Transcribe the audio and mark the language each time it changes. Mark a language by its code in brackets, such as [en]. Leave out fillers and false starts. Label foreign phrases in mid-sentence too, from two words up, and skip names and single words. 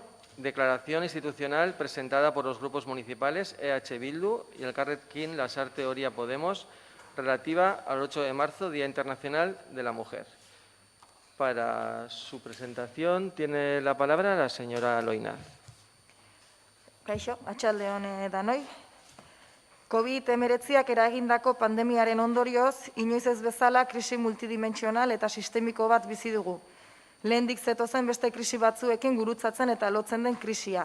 [es] Declaración institucional presentada por los grupos municipales EH Bildu y el Carrequín Lasarte Oria Podemos relativa al 8 de marzo, Día Internacional de la Mujer. Para su presentación tiene la palabra la señora Loinaz. [eu] Kaixo, atxaldeon danoi. COVID-19 eragindako pandemiaren ondorioz, inoiz ez bezala krisi multidimentsional eta sistemiko bat bizi dugu. Lehendik zetozen beste krisi batzuekin gurutzatzen eta lotzen den krisia.